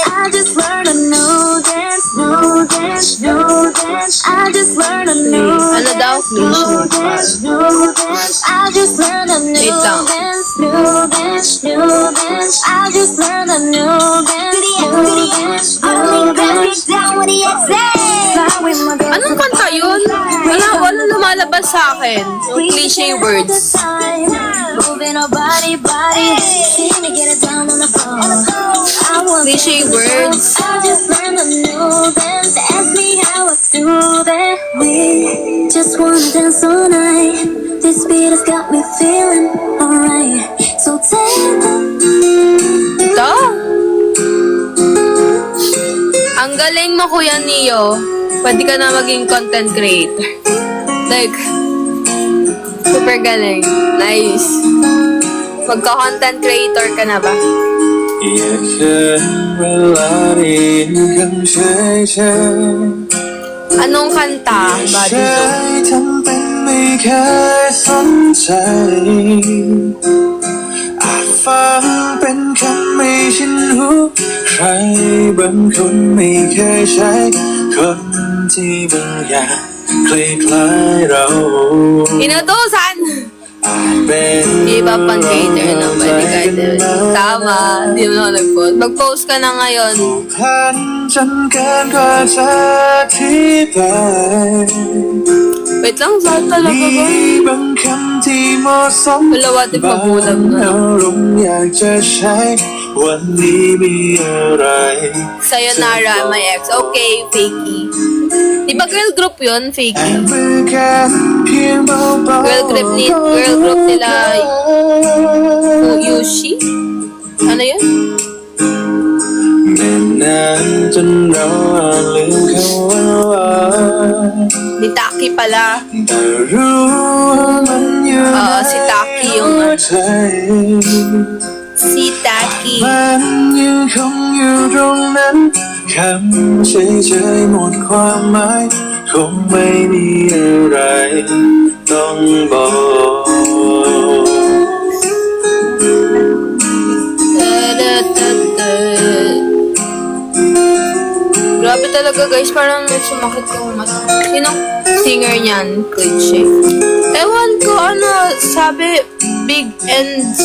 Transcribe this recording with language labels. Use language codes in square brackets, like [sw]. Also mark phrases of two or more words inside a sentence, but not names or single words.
[en] I just learned a new dance, new dance, new dance. I just learned a new [tl] Ano daw? [en] new dance, new dance. I just learned a new [tl] Wait lang. [en] dance, new dance, new dance. I just learned a new dance, new dance, new dance. Down with the [tl] Anong kanta yun? Wala lumalabas sa akin. [en] Yung cliche words. Moving our body. See me get it down on the floor. I want Cliche words. I just learned a new dance. Ask me how I do that. We just wanna dance all night. This beat has got me feeling alright. So take [tl] Ito? Ang galing mo, Kuya Neo. Pwede ka na maging [en] content creator. Like, super galing. Nice. [tl] Magka- [en] content creator [tl] ka na ba? [th] อยากเชิญเวลาได้ยินคำเชยเชย [tl] Anong kanta, [th] เช [tl] Body Zone? [th] ยทำเป็นไม่เคยสนใจอาจฟังเป็นคำไม่ชินหูใครบางคนไม่เคยใช้คนที่บางอย่างคล้ายๆเรา [tl] Inutusan! [th] อาจเป็น [tl] Iba pang hater na pwede ka. Tama. Hindi mo na nag-post. Mag-post ka na ngayon. [th] ผูกพันจนเกินกว่าจะอธิบาย [tl] Wait lang, saan talaga ba? [th] มีบางคำที่เหมาะสม [tl] Wala, [en] what if [th] บาง [tl] magulang na? [th] อารมณ์อยากจะใช้วันนี้มีอะไร [en] Sayonara, my ex. Okay, Fakey. [tl] Di ba girl group yun, [th] แอ [tl] Fakey? [th] บมือกันเพียงเบาๆ [tl] Girl group nila Yushi? Ano yun? [th] เนิ่นนานจนเราอาจลืมเขาว่า [tl] Ni Taki pala. [th] แต่รู้มันอยู่ใน [tl] Si Taki yung [th] หัวใจ [tl] Si Taki. [th] มันยังคงอยู่ตรงนั้นคำเฉยๆหมดความหมายคงไม่มีอะไรต้องบอก [tl] Grabe talaga guys, parang sumakit yung mata. Sinong singer niyan? Cliche. Ewan ko, sabi, [en] big ends.